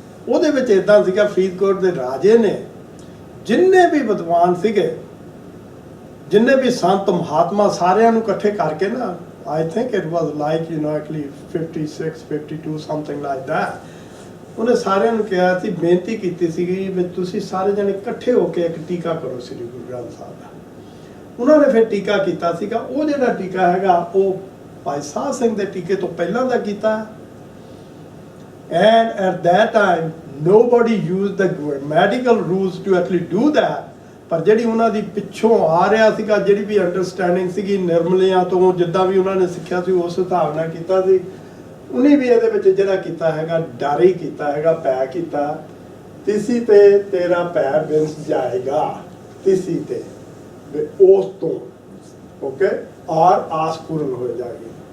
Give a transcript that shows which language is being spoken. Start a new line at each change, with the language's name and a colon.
Punjabi: ਉਹਦੇ ਵਿੱਚ ਇਦਾਂ ਸੀਗਾ, ਫਰੀਦਕੋਟ ਦੇ ਰਾਜੇ ਨੇ ਜਿੰਨੇ ਵੀ ਵਿਦਵਾਨ ਸੀਗੇ, ਜਿੰਨੇ ਵੀ ਸੰਤ ਮਹਾਤਮਾ, ਸਾਰਿਆਂ ਨੂੰ ਇਕੱਠੇ ਕਰਕੇ ਨਾ,
English: I think it was like actually 56 52 something like that.
Punjabi: ਉਹਨੇ ਸਾਰਿਆਂ ਨੂੰ ਕਿਹਾ ਸੀ, ਬੇਨਤੀ ਕੀਤੀ ਸੀਗੀ ਵੀ ਤੁਸੀਂ ਸਾਰੇ ਜਣੇ ਇਕੱਠੇ ਹੋ ਕੇ ਇੱਕ ਟੀਕਾ ਕਰੋ ਸ੍ਰੀ ਗੁਰੂ ਗ੍ਰੰਥ ਸਾਹਿਬ ਦਾ। ਉਹਨਾਂ ਨੇ ਫਿਰ ਟੀਕਾ ਕੀਤਾ ਸੀਗਾ। ਉਹ ਜਿਹੜਾ ਟੀਕਾ ਹੈਗਾ ਉਹ ਭਾਈ ਸਾਹਿਬ ਸਿੰਘ ਦੇ ਟੀਕੇ ਤੋਂ ਪਹਿਲਾਂ ਦਾ ਕੀਤਾ।
English: And at that time nobody used the grammatical rules to actually do that।
Punjabi: ਪਰ ਜਿਹੜੀ ਉਹਨਾਂ ਦੀ ਪਿੱਛੋਂ ਆ ਰਿਹਾ ਸੀਗਾ, ਜਿਹੜੀ ਵੀ ਅੰਡਰਸਟੈਂਡਿੰਗ ਸੀਗੀ ਨਿਰਮਲਿਆਂ ਤੋਂ, ਜਿੱਦਾਂ ਵੀ ਉਹਨਾਂ ਨੇ ਸਿੱਖਿਆ ਸੀ ਉਸ ਹਿਸਾਬ ਨਾਲ ਕੀਤਾ ਸੀ। ਉਹਨੇ ਵੀ ਇਹਦੇ ਵਿੱਚ ਜਿਹੜਾ ਕੀਤਾ ਹੈਗਾ ਡਰ ਹੀ ਕੀਤਾ ਹੈਗਾ, ਪੈ ਕੀਤਾ। ਤਿਸੀ ਤੇ ਤੇਰਾ ਪੈ ਬਿੰਸ ਜਾਏਗਾ, ਤਿਸੀ ਤੇ ਉਸ ਤੋਂ ਓਕੇ ਔਰ ਆਸ ਪੂਰਨ ਹੋ ਜਾਏਗੀ।